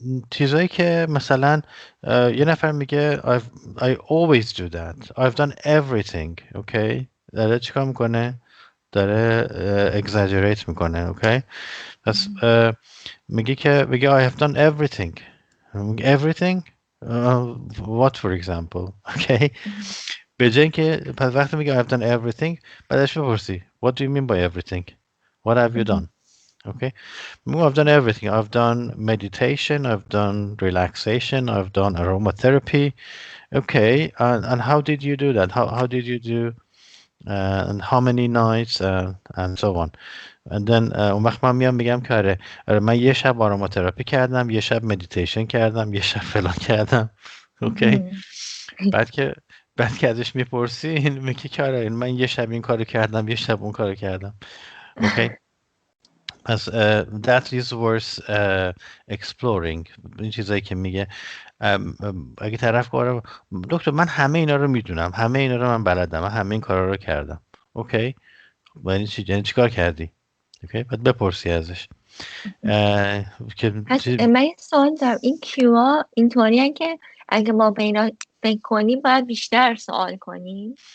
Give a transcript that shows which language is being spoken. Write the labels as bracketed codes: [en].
[fa] چیزایی که مثلا یه نفر میگه [en] I always do that، I've done everything. [fa] اوکی. داره چیکار میکنه؟ داره exaggerate میکنه. اوکی. پس میگه [en] I have done everything. Everything? What for example? Okay. [fa] به جای اینکه پس وقتی میگه [en] I've done everything [fa] بعدش بپرسی [en] What do you mean by everything? What have you done? Okay. I've done everything. I've done meditation, I've done relaxation, I've done aromatherapy. Okay. And how did you do that? How did you do and how many nights and so on. And then [fa] اون وقت من میگم که آره من یه شب آروماتراپی کردم، یه شب مدیتیشن کردم، یه شب فلان کردم. اوکی. بعد که ازش میپرسین میگه که آره من یه شب این کارو کردم، یه شب اون کارو کردم. اوکی. پس [en] that is worth exploring. [fa] این چیزایی که میگه اگه طرف کاره دکتر من همه اینا رو میدونم، همه اینا رو من بلدم، من همه این کارا رو کردم. اوکی. یعنی چی کار کردی؟ اوکی. بعد بپرسی ازش که من یه سوال دارم، این کیوها اینطوری که اگه ما به اینا فکر کنیم باید بیشتر سوال کنیم؟